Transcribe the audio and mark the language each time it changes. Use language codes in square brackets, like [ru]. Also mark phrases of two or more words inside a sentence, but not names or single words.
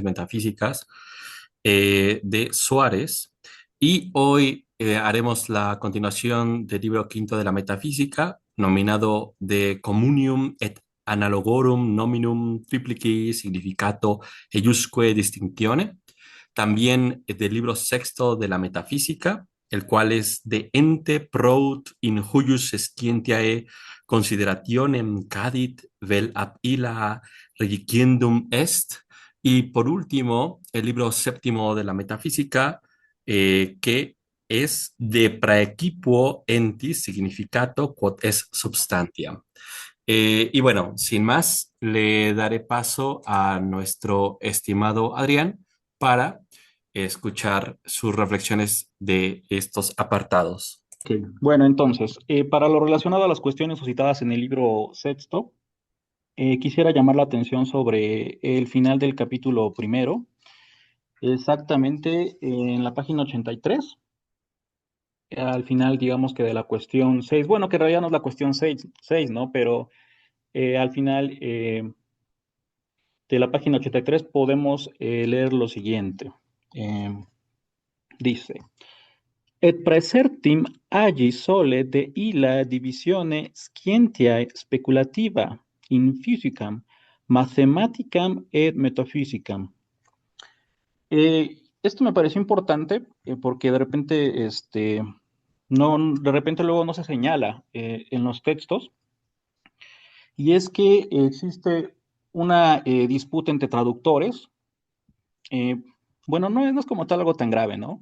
[es] metafísicas de Suárez y hoy haremos la continuación del libro quinto de la metafísica, nominado De Communium et Analogorum Nominum Triplici Significato eiusque Distinctione, también del libro sexto de la metafísica, el cual es de ente prout in huius scientiae considerationem cadit vel ab illa regiendum est. Y por último, el libro séptimo de la metafísica, que es de praequipuo entis significato quod es substantia. Y bueno, sin más, le daré paso a nuestro estimado Adrián para escuchar sus reflexiones de estos apartados. Ok. Bueno, entonces, para lo relacionado a las cuestiones suscitadas en el libro sexto, quisiera llamar la atención sobre el final del capítulo primero, exactamente en la página 83, al final, digamos que de la cuestión 6. Bueno, que en realidad no es la cuestión seis, ¿no? Pero al final de la página 83 podemos leer lo siguiente. Eh, Dice. [la] Et praesertim agi sole de illa divisione scientiae speculativa in physicam, mathematicam et metaphysicam. [es] Esto me pareció importante porque de repente, de repente luego no se señala en los textos, y es que existe una disputa entre traductores. eh, bueno, no es como tal algo tan grave, ¿no?